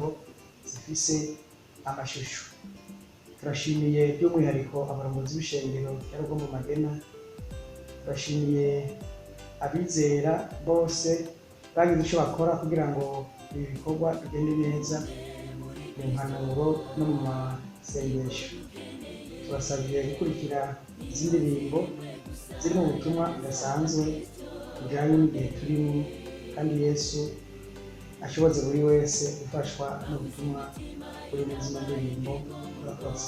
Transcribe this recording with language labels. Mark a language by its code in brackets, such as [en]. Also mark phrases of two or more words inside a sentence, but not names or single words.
[rn] zifise amashusho turashimiye by'umwihariko abarongozi b'ishengero rya Rugombo Magena turashimiye abizera bose bagize icyo bakora kugira ngo ibi bikorwa bigende neza mu mpanuro no mu masengesho tubasabye gukurikira izi ndirimbo ziri mu butumwa budasanzwe bujyanye n'igihe turimo kandi Yesu ashoboze buri wese gufashwa n'ubutumwa buri mu zino ndirimbo urakoze